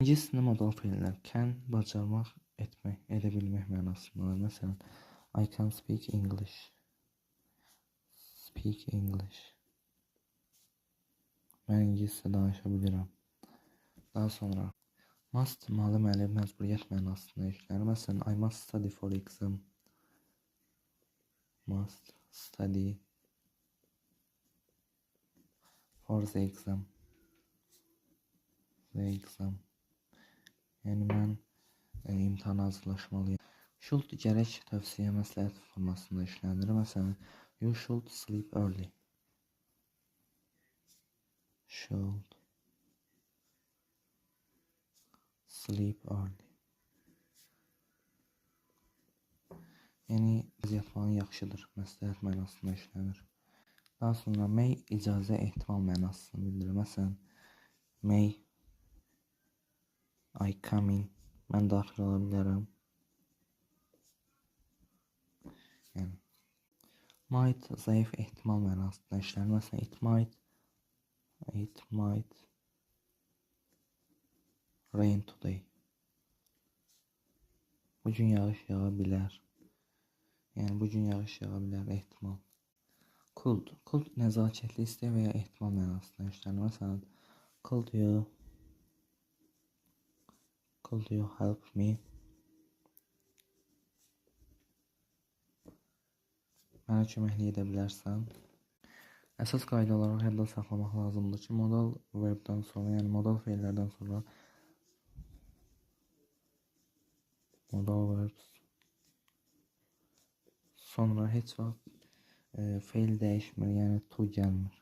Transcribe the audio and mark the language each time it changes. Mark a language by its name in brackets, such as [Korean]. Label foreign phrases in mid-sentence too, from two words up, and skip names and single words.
[Azerbaijani] Cisne modal fe'llər can bacarmaq, etmək, edə bilmək mənasındadır. Məsələn, [English] I can speak English. Speak English. [Azerbaijani] Mən ingiliscə danışa bilirəm. Daha sonra must deməli məcburiyyət mənasında işlənir. Məsələn, [English] I must study for exam. Must study for the exam. The exam. [Azerbaijani] Yəni mən imtahana hazırlaşmalıyam. Should gərək tövsiyə məsləhət formasında işlənir. Məsələn, [English] you should sleep early. Should sleep early. [Azerbaijani] Yəni yatmağın yaxşıdır, məsləhət mənasında işlənir. Daha sonra may icazə ehtimal mənasını bildirir. Məsələn, [English] may I come in. [Azerbaijani] Mən daxil ola bilərəm. Yəni might zəif ehtimal mənasında işlənir. Məsələn, [English] it might rain today. [Azerbaijani] Bugün yağış yağa bilər. Yəni bugün yağış yağa bilər ehtimal. Could nəzakətli istək və ya ehtimal mənasında işlənir. Məsələn, [English] could you help me? [Azerbaijani] Mənə köməklik edə bilərsən. Əsas qayda olaraq yadda saxlamaq lazımdır ki, modal verbdən sonra, yəni modal fe'llərdən sonra [English] modal verbs [Azerbaijani] sonra heç vaxt fe'l dəyişmir, yəni to gəlmir.